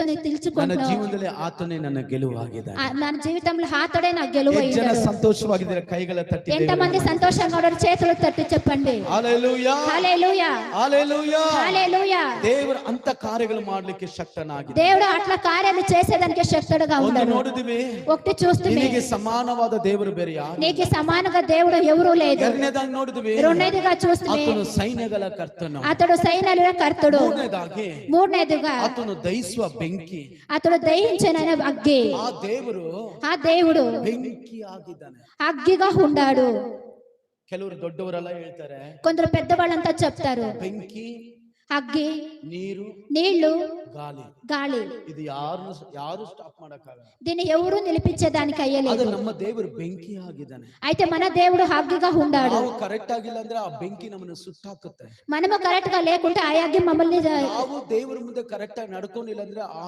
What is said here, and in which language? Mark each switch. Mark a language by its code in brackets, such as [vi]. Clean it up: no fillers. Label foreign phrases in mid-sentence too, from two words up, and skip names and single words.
[te] నీకు [kn] ನನ್ನ [te] తెలుసుకుంటున్నావు [kn] ಜೀವನದಲ್ಲಿ ಆತನೇ ನನ್ನ ಗೆಲುವಾಗಿದ್ದಾನೆ. [te] నా జీవితంలో ఆతడే నా గెలువ [kn] ಎಷ್ಟು ಜನ [te] అయ్యాడు. [kn] ಸಂತೋಷವಾಗಿದ್ದಾರೆ ಕೈಗಳ ತಟ್ಟಿ [te] ఎంతమంది సంతోషంగా ఉన్నారు చేతులు తట్టి చెప్పండి [kn] ಹಲ್ಲೆಲೂಯಾ [te] హల్లెలూయా [kn] ಹಲ್ಲೆಲೂಯಾ. [te] హల్లెలూయా. [kn] ದೇವರು ಅಂತ ಕಾರ್ಯಗಳು ಮಾಡ್ಲಿಕ್ಕೆ ಶಕ್ತನಾಗಿದೆ. [te] దేవుడు అట్లా కార్యాలు చేసేదానికి శక్తుడుగా [kn] ಒಂದು [te] ఉన్నాడు. [kn] ನೋಡಿದ್ವಿ, [te] ఒకటి చూస్తే [kn] ನಿನಗೆ ಸಮಾನವಾದ ದೇವರು ಬೇರೆ ಯಾರು? [te] నీకు సమానంగా దేవుడు ఎవరూ లేదు. [kn] ಎರಡನೇದಾಗಿ ನೋಡಿದ್ವಿ, [te] రెండోదిగా చూస్తే [kn] ಆತನು ಸೈನ್ಯಗಳ ಕರ್ತನು. [te] అతడు సైన్యాల కర్తుడు. [kn] ಮೂರನೇದಾಗಿ [te] మూడనేదిగా [kn] ಆತನು ದಹಿಸುವ ಬೆಂಕಿ. [te] అతడు దహించిన అగ్గి. [kn] ಆ ದೇವರು [te] ఆ దేవుడు [kn] ಬೆಂಕಿ ಆಗಿದ್ದಾನೆ. [te] అగ్గిగా ఉండాడు. [kn] ಕೆಲವರು ದೊಡ್ಡವರೆಲ್ಲ ಹೇಳ್ತಾರೆ, [te] కొందరు పెద్దవాళ్ళంతా చెప్తారు [kn] ಬೆಂಕಿ, [te] అగ్గి, [kn] ನೀರು, [te] నీళ్లు, [kn] ಗಾಳಿ, [te] గాలి [kn] ಇದು ಯಾರು ಸ್ಟಾಪ್ ಮಾಡಕ್ಕಾಗಲ್ಲ. [te] దీన్ని ఎవరు నిలిపించేదానికి [kn] ಅದು [te] అయ్యలేదు. [kn] ನಮ್ಮ ದೇವರು ಬೆಂಕಿ ಆಗಿದ್ದಾನೆ. [te] అయితే మన దేవుడు అగ్గిగా ఉండాడు. [kn] ನಾವು ಕರೆಕ್ಟ್ ಆಗಿಲ್ಲ ಅಂದ್ರೆ ಆ ಬೆಂಕಿ ನಮ್ಮನ್ನು ಸುಟ್ಟಾಕುತ್ತೆ. [te] మనము కరెక్ట్ గా లేకుంటే ఆ అగ్గి మమ్మల్ని [kn] ನಾವು ದೇವರ ಮುಂದೆ ಕರೆಕ್ಟ್ ಆಗಿ ನಡ್ಕೊಂಡಿಲ್ಲ ಅಂದ್ರೆ ಆ